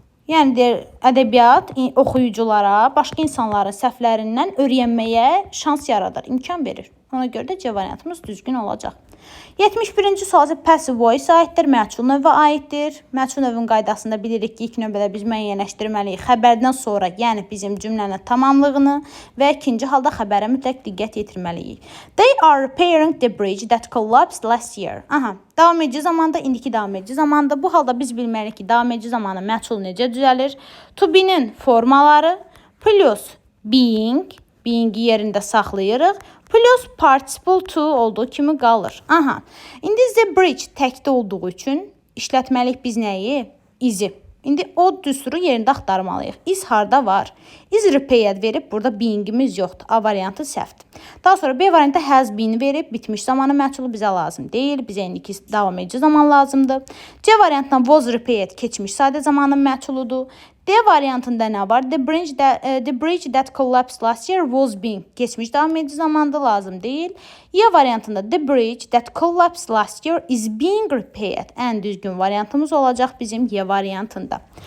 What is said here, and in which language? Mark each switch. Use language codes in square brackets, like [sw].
[az] Yəni, ədəbiyyat oxuyuculara başqa insanların səhvlərindən öyrənməyə şans yaradır, imkan verir. Ona görə də C variantımız düzgün olacaq. 71-ci sual isə passive voice aiddir, məchul növə aiddir. Məchul növün qaydasında bilirik ki, ilk növbədə biz müəyyənləşdirməliyik xəbərdən sonra, yəni bizim cümlənin tamamlığını və ikinci halda xəbərə mütləq diqqət yetirməliyik. [en] They are repairing the bridge that collapsed last year. [az] Davam edici zamanda, indiki davam edici zamanda. Bu halda biz bilməliyik ki, davam edici zamanı məchul necə düzəlir? To be-nin formaları plus being-i yerində saxlayırıq. Plus participle to olduğu kimi qalır. İndi the bridge təkdə olduğu üçün işlətməliyik biz nəyi? Is-i. İndi o düsturu yerində axtarmalıyıq. Is harda var? Is repaired verib, burada beingimiz yoxdur. A variantı səhvdir. Daha sonra B variantı has been verib, bitmiş zamanı məchulu bizə lazım deyil. Bizə indiki davam edici zaman lazımdır. C variantından was repaired keçmiş sadə zamanın məchuludur. D variantında nə var? [en] The bridge that collapsed last year was being. [az] Keçmiş davam edici zamanda lazım deyil. Y variantında [en] the bridge that collapsed last year is being repaired. [az] Ən düzgün variantımız olacaq bizim Y variantında.